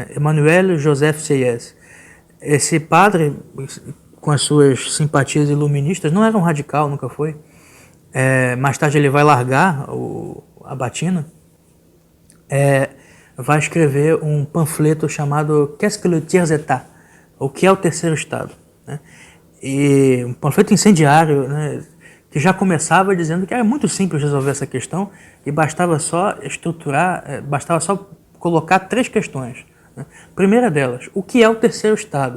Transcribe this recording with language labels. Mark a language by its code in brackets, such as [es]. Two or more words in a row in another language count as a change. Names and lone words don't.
[pt] Emmanuel Joseph Sieyès. Esse padre, com as suas simpatias iluministas, não era um radical, nunca foi. Mais tarde ele vai largar a batina, vai escrever um panfleto chamado Qu'est-ce que le tiers état? O que é o terceiro Estado, né? E um panfleto incendiário, né, que já começava dizendo que era muito simples resolver essa questão e bastava só estruturar, bastava só colocar 3 questões, né? Primeira delas, o que é o terceiro Estado?